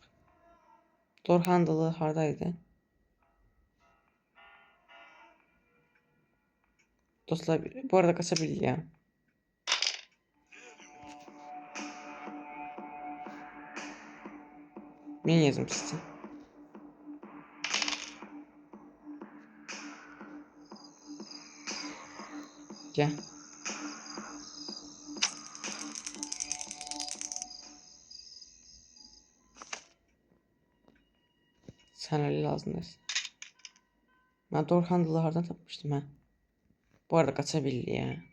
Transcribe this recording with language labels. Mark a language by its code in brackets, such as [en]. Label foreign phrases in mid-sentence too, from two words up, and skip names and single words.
[en] Door handle [az] hardaydı? Dostlar, bu arada qaça bilirəm. Mən yazım sizə. Gel. [tr] Sen öyle lazım dersin. Ben [en] door handle'ı [tr] hardan tapmıştım ha. Bu arada kaçabildi ya.